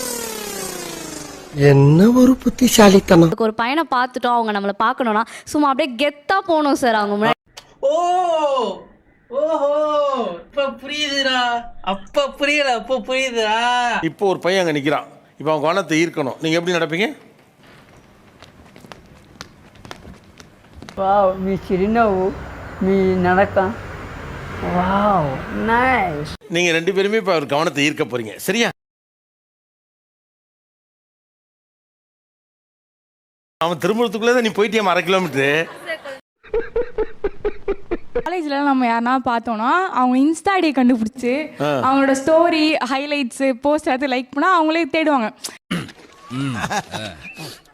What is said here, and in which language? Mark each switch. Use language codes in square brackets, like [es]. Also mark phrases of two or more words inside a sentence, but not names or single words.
[ta] என்ன ஒரு புத்திசாலித்தனம். ஒரு பையனை பார்த்துட்டோம் அவங்க நம்மளை பார்க்கணும்னா சும்மா அப்படியே கெத்தா போகணும் சார் அவங்க முன்னாடி. ஓஹோ இப்ப புரியுதுடா. அப்ப புரியல, அப்ப புரியுதுடா. இப்போ ஒரு பையன் அங்க நிக்கிறான், இப்போ அவன் கவனத்தை ஈர்க்கணும். நீங்க எப்படி நடப்பீங்க? [te] వావ్ మీ చిరునవ్వు మీ నడక [en] wow nice. [ta] நீங்க ரெண்டு பேருமே இப்போ அவர் கவனத்தை ஈர்க்க போறீங்க, சரியா? அவன் திரும்புறதுக்குள்ளே தான் நீ போயிட்டியா 1/2 கிலோமீட்டரு. காலேஜ்ல நம்ம யாருன்னா பார்த்தோம்னா அவங்க இன்ஸ்டா ஐடியை கண்டுபிடிச்சு அவங்களோட [en] story highlights post [ta] எடுத்து லைக் பண்ணா அவங்களே தேடுவாங்க.